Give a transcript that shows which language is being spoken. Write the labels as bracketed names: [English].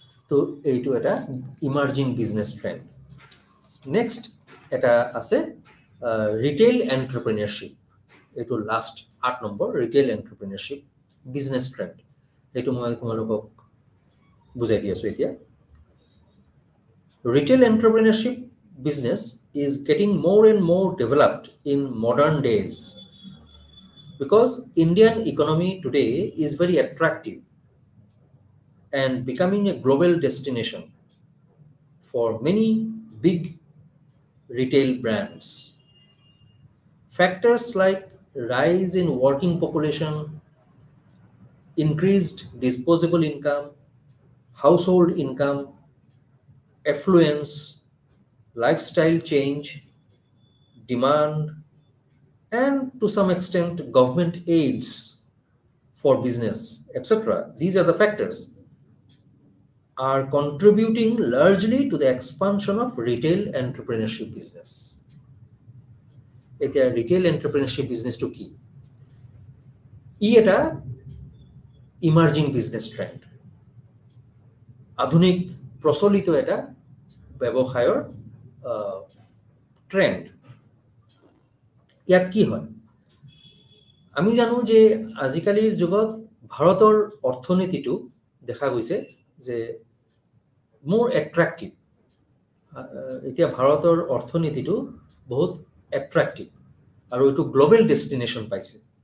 [Assamese] তো এইটো এটা ইমাৰ্জিং বিজনেছ ট্ৰেণ্ড। নেক্সট এটা আছে ৰিটেইল এণ্টাৰপ্ৰেনিয়ৰশ্বিপ। এইটো last 8 number, retail এণ্টাৰপ্ৰেনিয়ৰশ্বিপ business trend. এইটো মই তোমালোকক বুজাই দি আছোঁ এতিয়া। [English] Retail entrepreneurship business is getting more and more developed in modern days because Indian economy today is very attractive and becoming a global destination for many big retail brands. Factors like rise in working population, increased disposable income, household income, affluence, lifestyle change, demand, and to some extent government aids for business, etc. These are the factors are contributing largely to the expansion of retail entrepreneurship business. [Assamese] এতিয়া retail entrepreneurship business to কি? ই এটা emerging business trend, আধুনিক প্রচলিত এটা ব্যৱসায়ৰ trend. ইয়াত কি হয়? আমি জানো যে আজিকালিৰ যুগত ভাৰতৰ অৰ্থনীতিটো দেখা গৈছে যে মোৰ এট্ৰাক্টিভ। এতিয়া ভাৰতৰ অৰ্থনীতিটো বহুত এট্ৰাক্টিভ আৰু এইটো গ্লোবেল ডেষ্টিনেশ্যন পাইছে।